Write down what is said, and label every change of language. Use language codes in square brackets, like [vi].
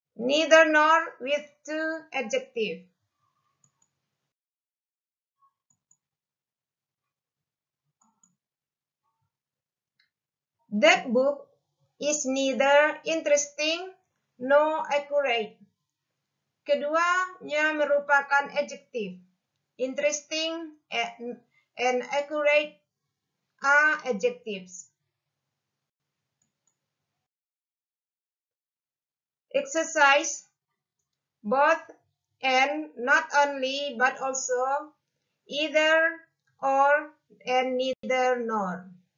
[en] Neither nor with two adjective. That book is neither interesting nor accurate. [id] Keduanya merupakan adjective. [en] Interesting and accurate are adjectives. Exercise both and, not only but also, either or and neither nor.